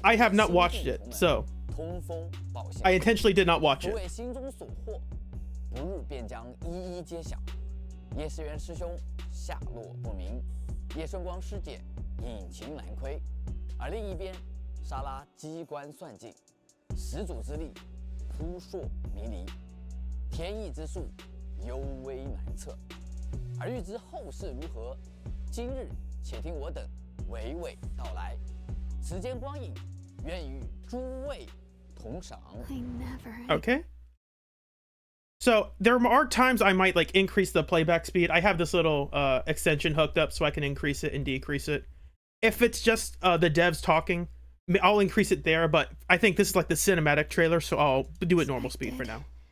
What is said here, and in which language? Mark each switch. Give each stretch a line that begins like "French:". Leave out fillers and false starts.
English: I have not watched it, so I intentionally did not watch it.
Chinese: 心中所获，不日便将一一揭晓。叶世元师兄下落不明，叶顺光师姐隐情难窥，而另一边，莎拉机关算尽，始祖之力扑朔迷离，天意之术幽微难测。而欲知后事如何，今日且听我等 娓娓道来，时间光影，愿与诸位同赏。
English: Okay. So there are times I might like increase the playback speed. I have this little extension hooked up so I can increase it and decrease it. If it's just the devs talking, I'll increase it there. But I think this is like the cinematic trailer, so I'll do it normal speed for now.